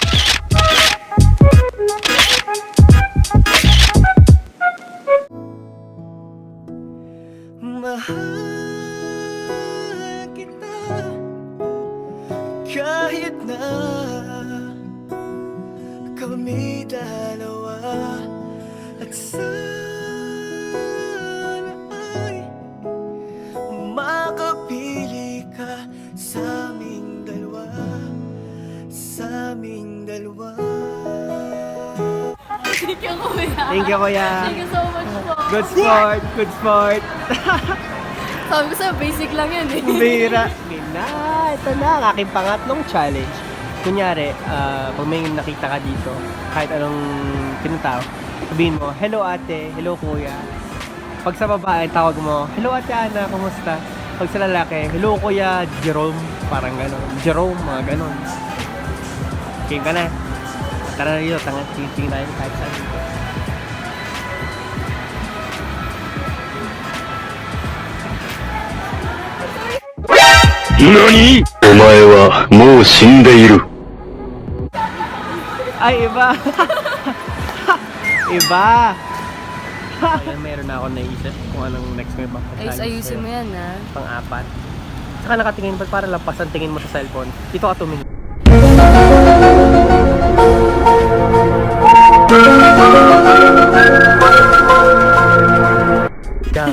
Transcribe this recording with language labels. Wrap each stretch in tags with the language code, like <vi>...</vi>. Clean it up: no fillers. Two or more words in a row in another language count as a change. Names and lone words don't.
<tl>Mahal kita kahit na kami dalawa at sana ay makapili ka sa aming dalawa.</tl> <en>Thank you, Kuya. Thank you, Kuya. Thank you so much po. Good sport.</en> <tl>Sabi ko sa'yo, basic lang yan eh. Bira. Ito na ang aking pangatlong challenge. Kunyari, pag may nakita ka dito, kahit anong pinuntaw, sabihin mo, hello ate, hello kuya. Pag sa babae, tawag mo, hello ate Ana, kumusta? Pag sa lalaki, hello kuya Jerome, parang gano'n. Jerome, mga gano'n. Okay ka na. Tara na dito, tingin tayo kahit saan dito. NANI?!</tl> <ja>お前はもう死んでいる。</ja> <tl>Ay, iba! Iba! Ayan, meron na ako naisip kung anong next mo ba. Ayusin mo yan, ha? Pang-4. Saka nakatingin pa para lampasan tingin mo sa cellphone. Dito ka tumingin. Yan.</tl>